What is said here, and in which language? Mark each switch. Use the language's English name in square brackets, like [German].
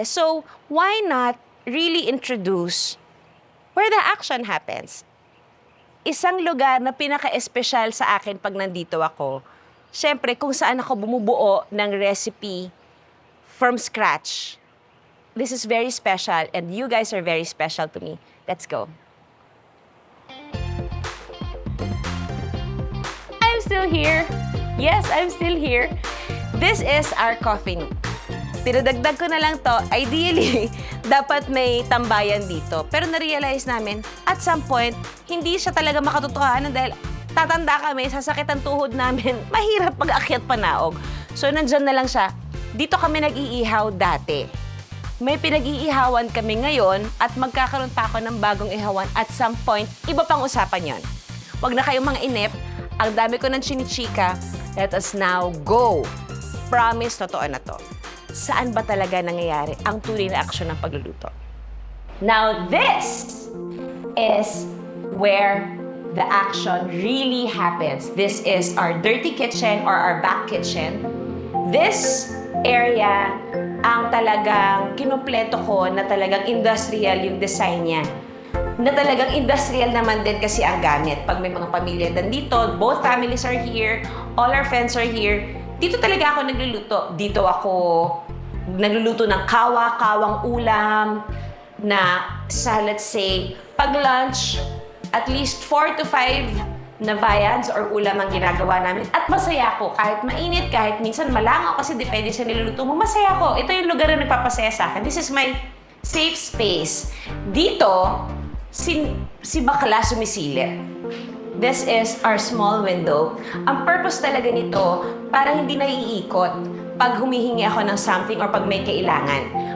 [English] So, why not really introduce where the action happens? [Filipino] Isang lugar na pinaka-espesyal sa akin pag nandito ako, syempre kung saan ako bumubuo ng recipe [English] from scratch. This is very special and you guys are very special to me. Let's go. I'm still here. Yes, I'm still here. This is our coffee nook. [Filipino] Tinadagdag ko na lang to, ideally, dapat may tambayan dito. Pero na-realize namin, [English] at some point, [Filipino] hindi siya talaga makatotohanan dahil tatanda kami, sasakit ang tuhod namin, mahirap pag-akyat panaog. So, nandyan na lang siya. Dito kami nag-iihaw dati. May pinag-iihawan kami ngayon at magkakaroon pa ako ng bagong ihawan [English] at some point, [Filipino] iba pang usapan yon. Huwag na kayong mga inip. Ang dami ko ng chinichika. [English] Let us now go. [Filipino] Promise, totoo na to. Saan ba talaga nangyayari ang tunay na aksyon ng pagluluto? [English] Now, this is where the action really happens. This is our dirty kitchen or our back kitchen. This area [Filipino] ang talagang kinumpleto ko na talagang industrial yung design niya. Na talagang industrial naman din kasi ang gamit. Pag may mga pamilya nandito, [English] both families are here, [Filipino] all our friends are here. Dito talaga ako nagluluto. Dito ako nagluluto ng kawang ulam na sa, [English] let's say, [Filipino] pag lunch, [English] at least 4 to 5 [Filipino] na viands or ulam ang ginagawa namin. At masaya ako. Kahit mainit, kahit minsan malangaw kasi depende sa niluluto mo. Masaya ako. Ito yung lugar na nagpapasaya sa akin. [English] This is my safe space. [Filipino] Dito, si bakla sumisilip. [English] This is our small window. [Filipino] Ang purpose talaga nito, para hindi naiikot pag humihingi ako ng something or pag may kailangan.